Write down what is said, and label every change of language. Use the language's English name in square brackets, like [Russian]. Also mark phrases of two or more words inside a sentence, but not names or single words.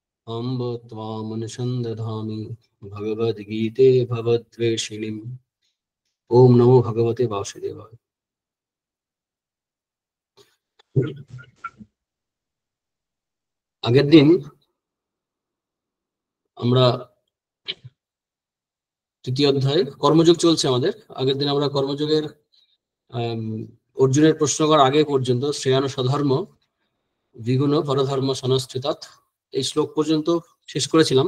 [Sanskrit] अम्ब त्वामनुसन्दधामि भगवद्गीते भवद्वेषिणीम्। ओम नमो भगवते वासुदेवाय। [Bangla] আগের দিন আমরা তৃতীয় অধ্যায় কর্মযোগ চলছে আমাদের। আগের দিন আমরা কর্মযোগের অর্জুনের প্রশ্ন করার আগে পর্যন্ত [Sanskrit] শ্রেয়ান স্বধর্ম দ্বিগুণ পরধর্ম সনস্থিতাৎ [Bangla] এই শ্লোক পর্যন্ত শেষ করেছিলাম।